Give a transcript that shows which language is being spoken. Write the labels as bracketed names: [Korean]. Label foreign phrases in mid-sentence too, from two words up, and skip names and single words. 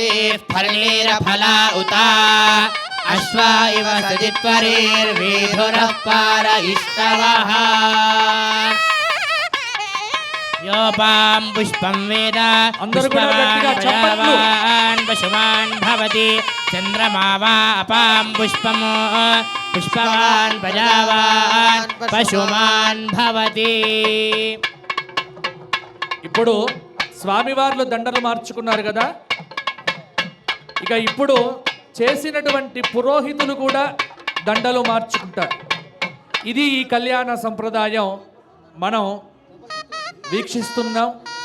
[Sanskrit] फलेरफला उता अश्वा इव सजित्वरेर्वेधुरः पार इष्टवः योपां पुष्पं वेद पुष्पवान् पशुमान् भवति चन्द्रमा वा अपां पुष्पं पुष्पवान् प्रजावान् पशुमान् भवति [Telugu] ఇప్పుడు స్వామివార్లు దండలు మార్చుకున్నారు కదా, ఇక ఇప్పుడు చేసినటువంటి పురోహితులు కూడా దండలు మార్చుకుంటారు. ఇది ఈ కళ్యాణ సంప్రదాయం మనం వీక్షిస్తున్నాం.